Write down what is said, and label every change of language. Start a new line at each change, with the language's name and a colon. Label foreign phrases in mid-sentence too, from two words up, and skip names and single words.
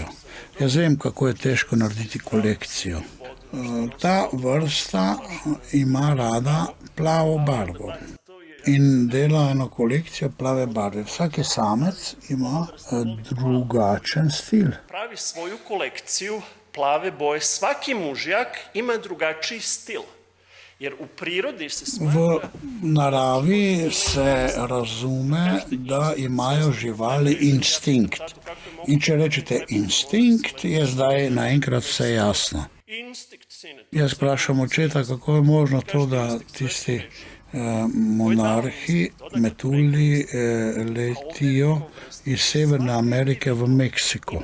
Slovenian: Jaz vem, kako je težko narediti kolekcijo. Ta vrsta ima rada plavo barvo in dela eno kolekcijo plave barve. Vsak samec ima drugačen stil.
Serbian: Pravi svoju kolekciju plave boje. Svaki mužjak ima drugačiji stil. Jer u prirodi se
Slovenian: V naravi se razume, da imajo živali instinkt. In če rečete instinkt, je zdaj naenkrat vse jasno. Jaz vprašam očeta, kako je možno to, da tisti monarhi, metulji letijo iz Severne Amerike v Meksiko.